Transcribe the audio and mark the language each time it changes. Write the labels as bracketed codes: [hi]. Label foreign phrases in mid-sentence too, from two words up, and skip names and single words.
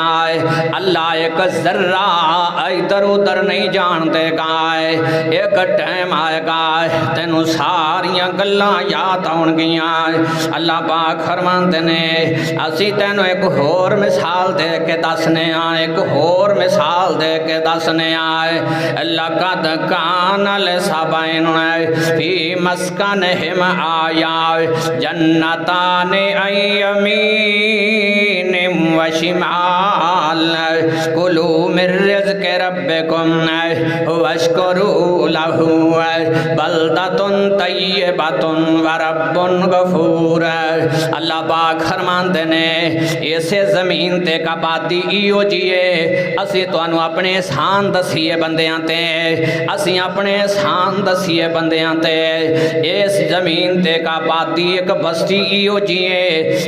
[ur] اللہ ایک ذرہ ادھر ادھر نہیں جان دے گا. [pa] ایک ٹائم آئے گا تینوں ساریاں گلاں یاد آؤن گیاں. اللہ پاک فرماتے نے اسی تینوں ایک ہور مثال دے کے دسنے آں، ایک ہور مثال دے کے دسنے آں. [ar] لقد كان لسبإ في مسكنهم آية جنتان عن يمين وشمال كلوا من رزق ربكم واشكروا له بلدة طيبة ورب غفور. [pa] اللہ پاک فرماتے نے اسے زمین تے آبادی ایہو جئی ہے. اسی تہانوں اپنے احسان دسیے بندیاں تے، اسی اپنے احسان دسیے بندیاں تے. اس زمین تے آبادی ایک بستی ایہو جئی ہے.